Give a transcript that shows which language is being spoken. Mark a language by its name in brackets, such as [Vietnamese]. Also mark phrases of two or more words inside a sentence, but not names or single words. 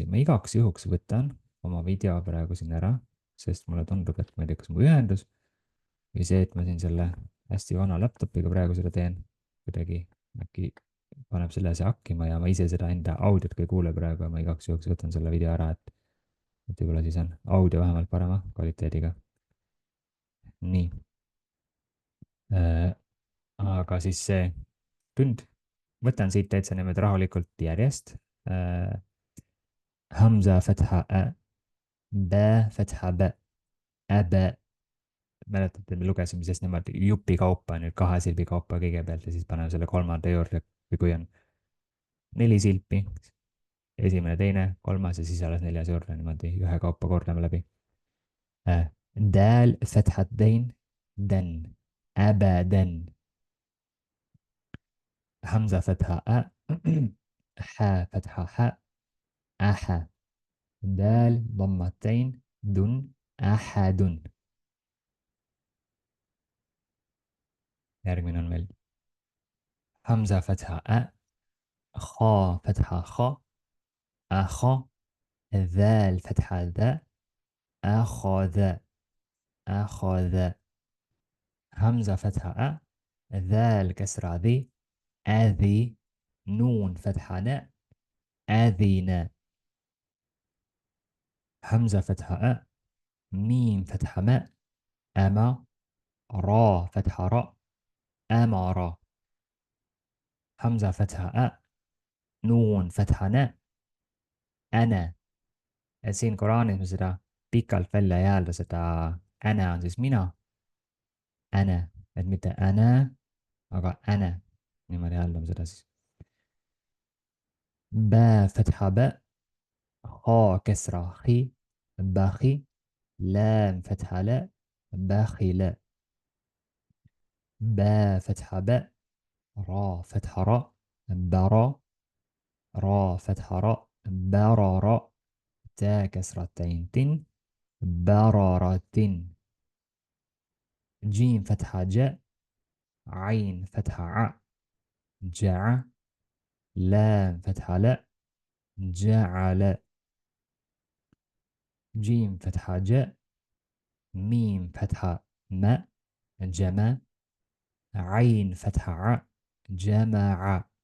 [Estonian] ma igaks juhuks võtan oma video praegu siin ära, sest mulle tundub, et ma ei tea, kas mu ühendus või see, et ma siin selle hästi vana laptopiga praegu seda teen, kuidagi äkki paneb selle asja hakkima ja ma ise seda enda audiot ka ei kuule praegu ja ma igaks juhuks võtan selle video ära, et võib-olla siis on audio vähemalt parema kvaliteediga. nii. Äh, aga siis see tund, võtan siit täitsa niimoodi rahulikult järjest. [Arabic] همزة فتحة أ, باء فتحة ب، أب. [Estonian] Mäletate, me lugesime siis niimoodi jupi kaupa, nüüd kahe silbi kaupa kõigepealt ja siis paneme selle kolmanda juurde, või kui on 4 silpi, esimene, teine, kolmas ja siis alles 4. juurde niimoodi ühekaupa kordame läbi. [Arabic] دال فتحتين, دً، أبدًا. همزة فتحة أ، هاء فتحة ه, أها. دال ضمتين دن أحد. [Estonian] järgmine on meil [Arabic] همزة فتحة أ خا فتحة خا أخا ذال فتحة ذا أخذ أخذ همزة فتحة أ ذال كسرة ذي أذي نون فتحة ن أذين همزة فتحة أ ميم فتحة ماء أما را فتحة راء أمر همزة فتحة أ نون فتحة ن أنا. [Estonian] Et siin Koraanis me seda pikalt välja ei häälda, seda äne on siis mina, äne, et mitte äne, aga äne. niimoodi hääldame seda siis. [Arabic] باء فتحة ب, خاء كسرة خِ، بخِ، لام فتحة لَ، بخِلَ. باء فتحة ب, راء فتحة ر، بر، راء فتحة ر، برر، تاء كسرتين تن بررة. جيم فتحة جاء عين فتحة ع جع لام فتحة لا جعل. جيم فتحة جاء ميم فتحة ما جمع عين فتحة ع جمع.